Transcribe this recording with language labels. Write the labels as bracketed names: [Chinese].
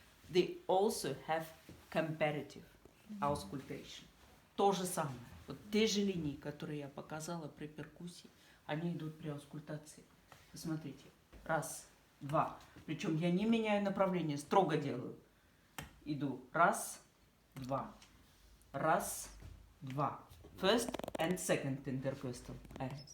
[English] They also have comparative auscultation. [Russian] То же самое. Вот те же линии, которые я показала при перкуссии, они идут при аускультации. Посмотрите. Раз, два. Причем я не меняю направление, строго делаю. Иду. Раз, два. Раз, два. [English] First and second intercostal area.